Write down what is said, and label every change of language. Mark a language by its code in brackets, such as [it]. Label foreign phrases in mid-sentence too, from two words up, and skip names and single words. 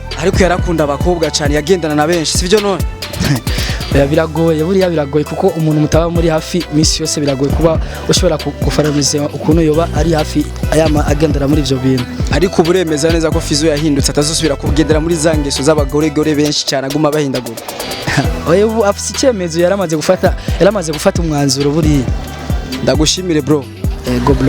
[rn] ariko yarakunda abakobwa cyane yagendana na benshi sivyo none? Biragoye buriya biragoye kuko umuntu mutaba muri hafi misi yose biragoye kuba ushobora kufaramiza ukuntu yoba ari hafi ayama agendera muri ivyo bintu. Ariko buremeza neza ko Fizo yahindutse atazosubira kugendera muri zangeso z'abagore benshi cyane aguma bahindagura. Oya ubu afite icyemezo yaramaze gufata umwanzuro buriya. Ndagushimire bro. [en] Go bro.